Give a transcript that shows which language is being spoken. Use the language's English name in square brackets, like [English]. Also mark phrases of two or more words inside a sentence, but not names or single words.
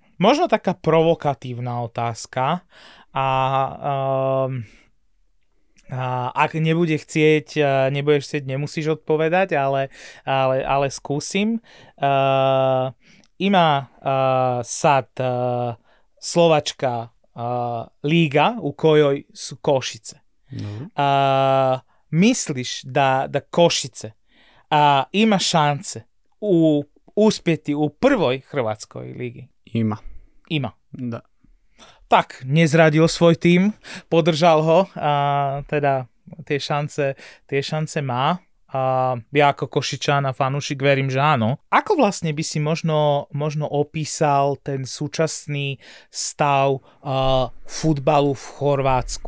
[Slovak] Možno taká provokatívna otázka, ak nebudeš chcieť, nemusíš odpovedať, ale skúsim. [Croatian] Ima sad Slovačka liga u kojoj su Košice. Misliš da Košice ima šanse uspjeti u prvoj hrvatskoj ligi? Ima. Da. [Slovak] Tak, nezradil svoj tím, podržal ho a teda tie šance má. Ja ako Košičan a fanúšik verím, že áno. Ako vlastne by si možno opísal ten súčasný stav futbalu v Chorvátsku?